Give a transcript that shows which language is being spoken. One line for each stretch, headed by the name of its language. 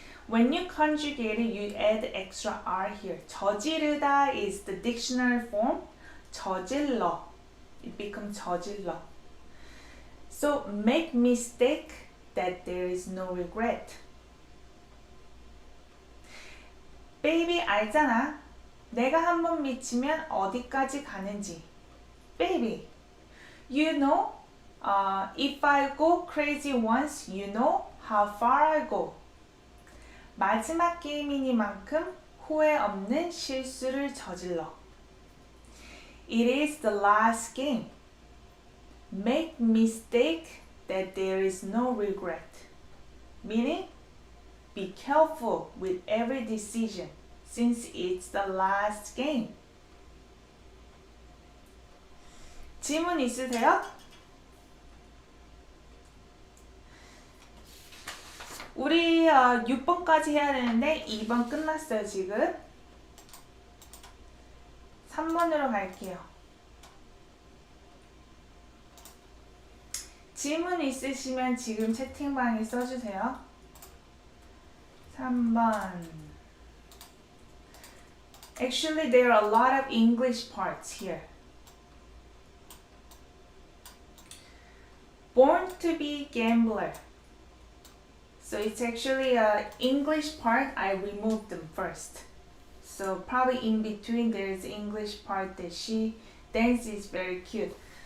English: When you conjugate it, you add extra R here. 저지르다 is the dictionary form.
Korean: 저질러.
English: It becomes 저질러. So make mistake that there is no regret.
Korean: Baby 알잖아. 내가 한번 미치면 어디까지 가는지.
English: Baby, you know, if I go crazy once, you know how far I go.
Korean: 마지막 게임이니만큼 후회 없는 실수를 저질러.
English: It is the last game. Make mistake that there is no regret. Meaning, be careful with every decision since it's the last game.
Korean: 질문 있으세요? 우리 6번까지 해야 되는데 2번 끝났어요 지금. 3번으로 갈게요. 질문 있으시면 지금 채팅방에 써주세요. 3번.
English: Actually, there are a lot of English parts here. Born to be gambler. So it's actually an English part. I removed them first. So probably in between there is English part that she dances very cute.